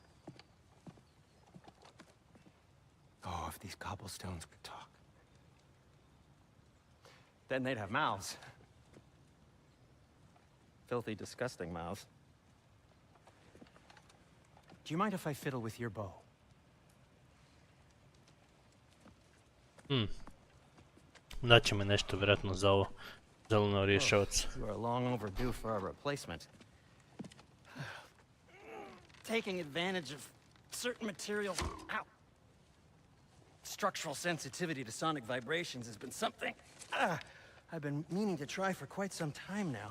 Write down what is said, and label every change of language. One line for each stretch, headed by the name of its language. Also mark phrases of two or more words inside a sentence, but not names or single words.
English: Oh, if these cobblestones could talk. Then they'd have mouths. Filthy, disgusting mouths. Do you mind if I fiddle with your bow?
Bosnian: Daće mi nešto vjerojatno za ovo zeleno rješavac.
English: You are long overdue for a replacement. Taking advantage of certain materials. Ow. Structural sensitivity to sonic vibrations has been something I've been meaning to try for quite some time now.